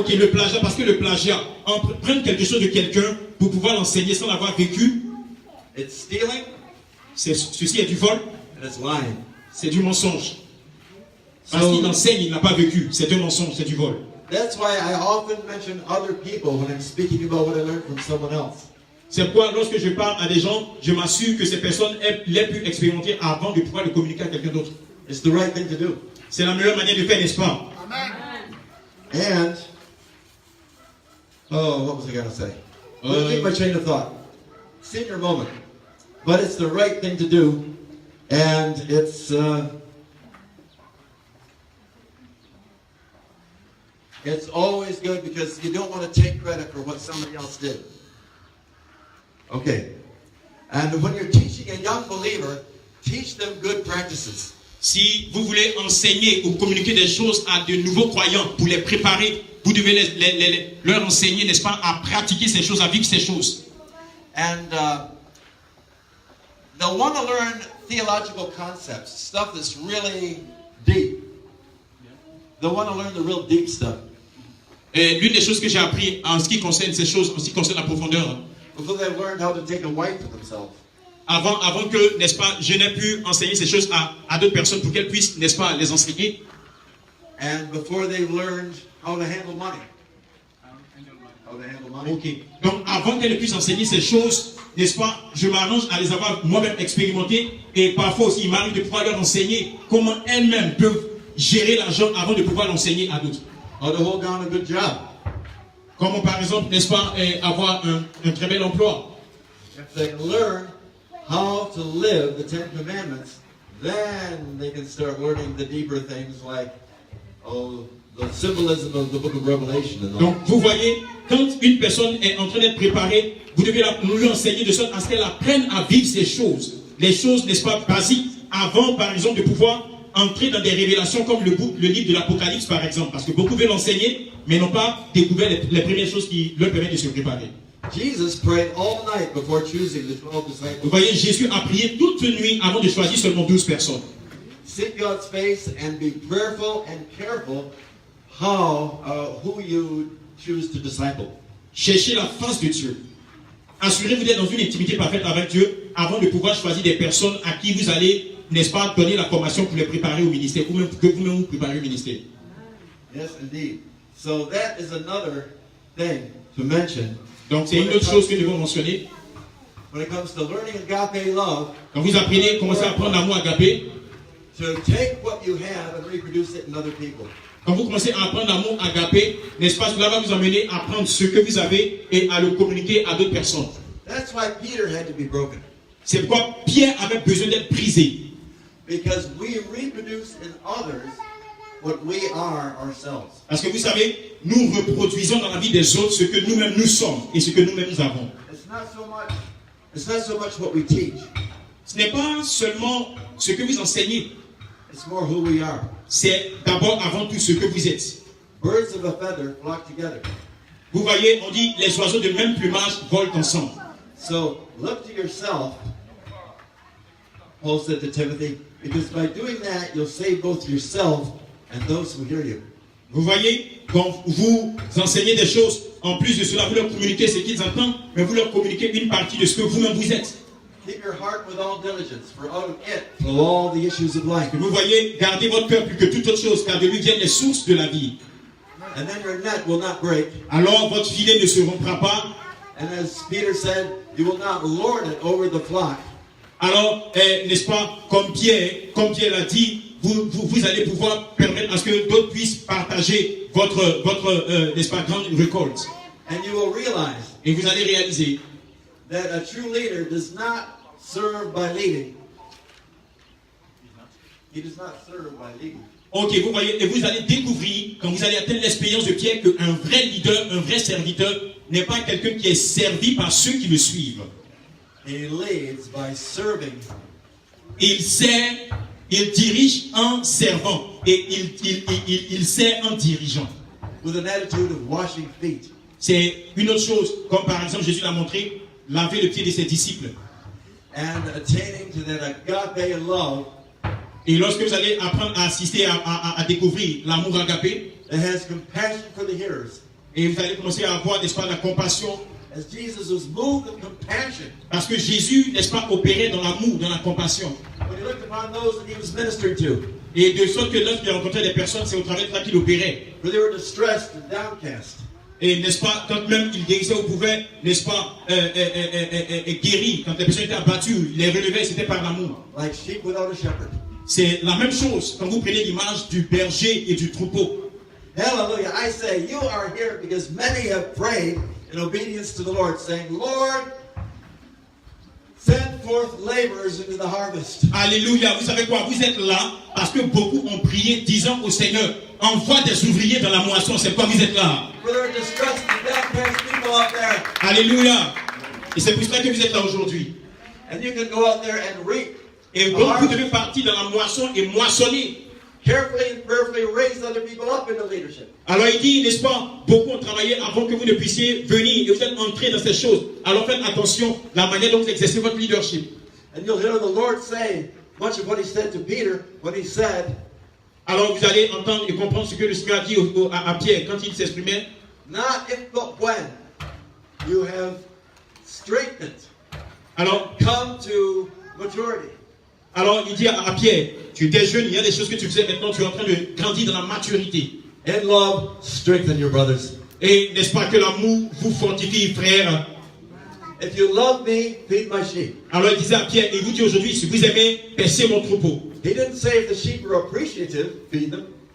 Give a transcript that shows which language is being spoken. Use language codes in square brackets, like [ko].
[fr] ok, le plagiat, parce que le plagiat, prendre quelque chose de quelqu'un pour pouvoir l'enseigner sans l'avoir vécu, [en] it's stealing [fr] ceci est du vol, [en] and it's lying. [fr] c'est du mensonge. Parce qu'il enseigne, il n'a pas vécu, c'est un mensonge, c'est du vol. [en] That's why I often mention other people when I'm speaking about what I learned from someone else. [fr] C'est pourquoi lorsque je parle à des gens, je m'assure que ces personnes l'aient pu expérimenter avant de pouvoir le communiquer à quelqu'un d'autre. [en] It's the right thing to do. [fr] C'est la meilleure manière de faire, n'est-ce pas? [en] And, what was I going to say? Losing my train of thought. Senior moment. But it's the right thing to do. And it's always good because you don't want to take credit for what somebody else did. Okay. And when you're teaching a young believer, teach them good practices. [fr] Si vous voulez enseigner ou communiquer des choses à de nouveaux croyants pour les préparer, vous devez leur enseigner, n'est-ce pas, à pratiquer ces choses, à vivre ces choses. [en] And they'll want to learn theological concepts, stuff that's really deep. They'll want to learn the real deep stuff. [fr] Et l'une des choses que j'ai appris en ce qui concerne ces choses, en ce qui concerne la profondeur, [en] Before they've learned how to take a wife for themselves. [fr] avant que, n'est-ce pas, je n'ai pu enseigner ces choses à d'autres personnes pour qu'elles puissent, n'est-ce pas, les enseigner. [en] And before they've learned how to handle money. How to handle money. Ok. [fr] Donc, avant qu'elles puissent enseigner ces choses, n'est-ce pas, je m'arrange à les avoir moi-même expérimentées et parfois aussi, il m'arrive de pouvoir leur enseigner comment elles-mêmes peuvent gérer l'argent avant de pouvoir l'enseigner à d'autres. [en] How to hold down a good job. [fr] Comment, par exemple, n'est-ce pas, avoir un très bel emploi. [en] If they learn how to live the Ten Commandments, then they can start learning the deeper things like, the symbolism of the book of Revelation. And all. [fr] Donc, vous voyez, quand une personne est en train d'être préparée, vous devez lui enseigner de sorte à ce qu'elle apprenne à vivre ces choses. Les choses, n'est-ce pas, basiques, avant, par exemple, de pouvoir entrer dans des révélations comme le livre de l'Apocalypse, par exemple. Parce que beaucoup veulent l'enseigner, mais n'ont pas découvert les premières choses qui leur permettent de se préparer. [en] Jesus prayed all night before choosing the 12 disciples. [fr] Vous voyez, Jésus a prié toute nuit avant de choisir seulement 12 personnes. [en] Seek God's face and be prayerful and careful who you choose to disciple. [fr] Cherchez la face de Dieu. Assurez-vous d'être dans une intimité parfaite avec Dieu avant de pouvoir choisir des personnes à qui vous allez, n'est-ce pas, donner la formation pour les préparer au ministère, ou même que vous-même vous préparez au ministère. [en] Yes, indeed. So that is another thing to mention. [fr] Donc c'est une autre chose que nous devons mentionner. [en] When it comes to learning agape love, [fr] Quand vous apprenez, commencez à apprendre l'amour agapé. [en] to take what you have and reproduce it in other people. [fr] Quand vous commencez à apprendre l'amour agapé, n'est-ce pas, cela va vous amener à prendre ce que vous avez et à le communiquer à d'autres personnes. [en] That's why Peter had to be broken. [fr] C'est pourquoi Pierre avait besoin d'être brisé. [en] Because we reproduce in others what we are ourselves. [fr] Parce que vous savez, nous reproduisons dans la vie des autres ce que nous-mêmes nous sommes et ce que nous-mêmes nous avons. [en] It's not so much what we teach. [fr] Ce n'est pas seulement ce que vous enseignez, [en] It's more who we are. [fr] c'est d'abord avant tout ce que vous êtes. [en] Birds of a feather flock together. [fr] Vous voyez, on dit les oiseaux de même plumage volent ensemble. [en] So look to yourself, Paul said to Timothy, because by doing that you'll save both yourself and those who hear you. [fr] Vous voyez, quand vous enseignez des choses, en plus de cela, vous leur communiquez ce qu'ils entendent, mais vous leur communiquez une partie de ce que vous-même vous êtes. [en] Keep your heart with all diligence, for out of it flow all the issues of life. [fr] Vous voyez, gardez votre cœur plus que toute autre chose, car de lui viennent les sources de la vie. [en] And then your net will not break. [fr] Alors votre filet ne se rompra pas. [en] And as Peter said, you will not lord it over the flock. [fr] Alors, n'est-ce pas, comme Pierre l'a dit, vous allez pouvoir permettre à ce que d'autres puissent partager votre n'est-ce pas, grande récolte. [en] And you will realize [fr] Et vous allez réaliser [en] that a true leader does not serve by leading. He does not serve by leading. [fr] ok, vous voyez, et vous allez découvrir, quand vous allez atteindre l'expérience de Pierre, qu'un vrai leader, un vrai serviteur, n'est pas quelqu'un qui est servi par ceux qui le suivent. [en] He leads by serving. [fr] Il sert, il dirige en servant, et il sert en dirigeant. [en] With an attitude of washing feet. [fr] C'est une autre chose, comme par exemple Jésus l'a montré, laver le pied de ses disciples. [en] And attaining to that agape love [fr] Et lorsque vous allez apprendre à assister à découvrir l'amour agapé, [en] that has compassion for the hearers. [fr] et vous allez commencer à avoir, n'est-ce pas, la compassion, [en] As Jesus was moved with compassion [fr] parce que Jésus, n'est-ce pas, opérait dans l'amour, dans la compassion. [en] when he looked upon those that he was ministering to, [fr] Et de sorte que lorsqu'il rencontrait des personnes, c'est au travers de ça qu'il opérait. [en] for they were distressed and downcast. [fr] Et n'est-ce pas, quand même il guérissait ou pouvait, n'est-ce pas, guérir, quand les personnes étaient abattues, il les relevait, c'était par l'amour. [en] Like sheep without a shepherd. [fr] C'est la même chose quand vous prenez l'image du berger et du troupeau. [en] Hallelujah. I say, you are here because many have prayed in obedience to the Lord, saying, Lord, send forth laborers into the harvest. [fr] Alléluia, vous savez quoi, vous êtes là parce que beaucoup ont prié disant au Seigneur, envoie des ouvriers dans la moisson, c'est pourquoi vous êtes là. [en] For there are distressed and downcast people out there. [fr] Alléluia. Et c'est pour cela que vous êtes là aujourd'hui. [en] And you can go out there and reap. [fr] Et donc vous devez partir dans la moisson et moissonner. [en] Carefully and prayerfully raise other people up into leadership. [fr] Alors il dit, n'est-ce pas, beaucoup ont travaillé avant que vous ne puissiez venir et vous êtes entrés dans ces choses. Alors faites attention à la manière dont vous exercez votre leadership. [en] And you'll hear the Lord say much of what he said to Peter when he said, [fr] Alors vous allez entendre et comprendre ce que le Seigneur a dit à Pierre quand il s'exprimait. [en] not if but when you have strengthened, [fr] Alors [en] come to maturity. [fr] il dit à Pierre, tu étais jeune, il y a des choses que tu faisais, maintenant tu es en train de grandir dans la maturité. [en] In love, strengthen your brothers. [fr] Et n'est-ce pas que l'amour vous fortifie, frère? [en] If you love me, feed my sheep. [fr] Alors il disait à Pierre, et vous dit aujourd'hui, si vous aimez, paissez mon troupeau. [en] He didn't say if the sheep are appreciative, feed them.